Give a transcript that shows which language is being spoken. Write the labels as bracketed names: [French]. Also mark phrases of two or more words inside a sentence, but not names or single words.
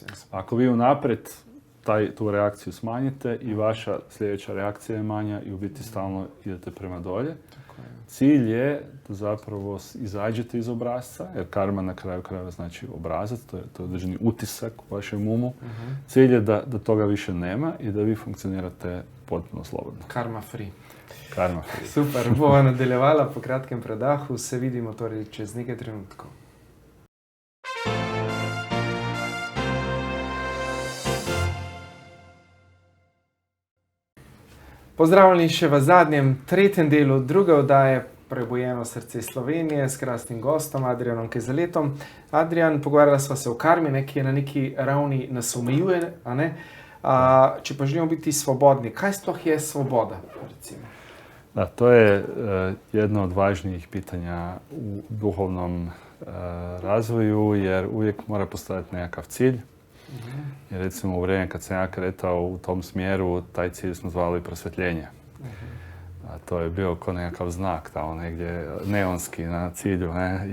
[Croatian] Ako vi unaprijed tu reakciju smanjite i vaša sljedeća reakcija je manja i u biti stalno idete prema dolje. Cilj je da zapravo izađete iz obrasca, jer karma na kraju krajeva znači obrazac, to je određeni utisak u vašem umu. Cilj je da toga više nema i da vi funkcionirate potpuno slobodno. [English] Karma free. Karma free. [Slovenian] Super, bova nadaljevala po kratkem predahu, se vidimo torej čez nekaj trenutkov. Pozdravljeni še v zadnjem, tretjem delu druge oddaje Prebujeno srce Slovenije s krasnim gostom Adrijanom Kezeletom. Adrijan, pogovarjala sva se o karmi, ki je na neki ravni nas omejuje, a ne? Če pa želimo biti svobodni, kaj sploh je svoboda, recimo? [Croatian] Da, to je jedno od važnijih pitanja u duhovnom razvoju, jer uvijek mora postojati nekakav cilj. I recimo u vrijeme kad sam ja kretao u tom smjeru, taj cilj smo zvali prosvjetljenje. A to je bio kao nekakav znak tamo negdje neonski na cilju, ne?